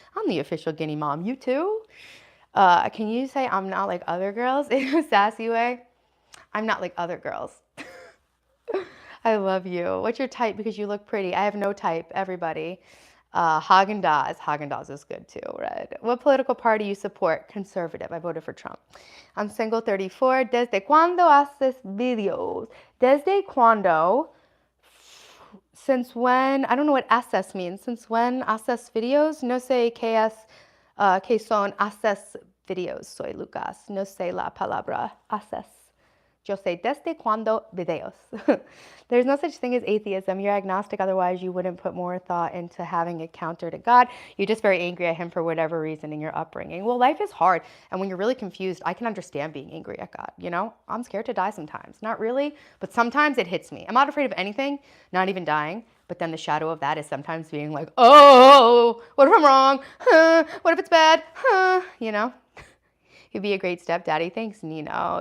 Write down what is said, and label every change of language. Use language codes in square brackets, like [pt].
[en] I'm the official Guinea Mom. You too? Can you say I'm not like other girls in a sassy way? I'm not like other girls. I love you. What's your type? Because you look pretty. I have no type, everybody. Haagen-Dazs. Haagen-Dazs is good too, red. What political party you support? Conservative. I voted for Trump. I'm single, 34. [es] ¿Desde cuándo haces videos? ¿Desde cuándo? [en] Since when? I don't know what haces means. Since when haces videos? [es] No sé qué son haces videos. Soy Lucas. No sé la palabra haces. Yo sé desde cuándo videos. [en] There's no such thing as atheism. You're agnostic, otherwise you wouldn't put more thought into having a counter to God. You're just very angry at him for whatever reason in your upbringing. Well, life is hard, and when you're really confused, I can understand being angry at God, you know? I'm scared to die sometimes. Not really, but sometimes it hits me. I'm not afraid of anything, not even dying, but then the shadow of that is sometimes being like, oh, what if I'm wrong? What if it's bad? You know? You'd be a great stepdaddy. Thanks, Nino.